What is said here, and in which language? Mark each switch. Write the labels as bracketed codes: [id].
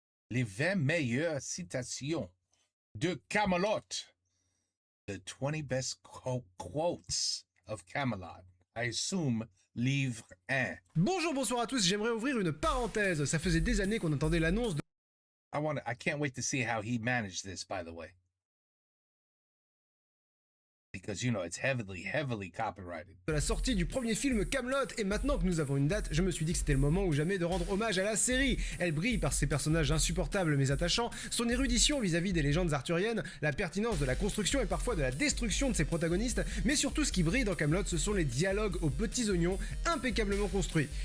[fr] Les 20 meilleures citations de Camelot. [en] The 20 best quotes of Camelot. I assume [fr] livre 1. Bonjour, bonsoir à tous, j'aimerais ouvrir une parenthèse. Ça faisait des années qu'on attendait l'annonce de... [en] I can't wait to see how he managed this, by the way. Because, you know, it's heavily copyrighted. [fr] de la sortie du premier film Camelot, et maintenant que nous avons une date, je me suis dit que c'était le moment ou jamais de rendre hommage à la série. Elle brille par ses personnages insupportables mais attachants, son érudition vis-à-vis des légendes arthuriennes, la pertinence de la construction et parfois de la destruction de ses protagonistes, mais surtout ce qui brille dans Camelot, ce sont les dialogues aux petits oignons impeccablement construits.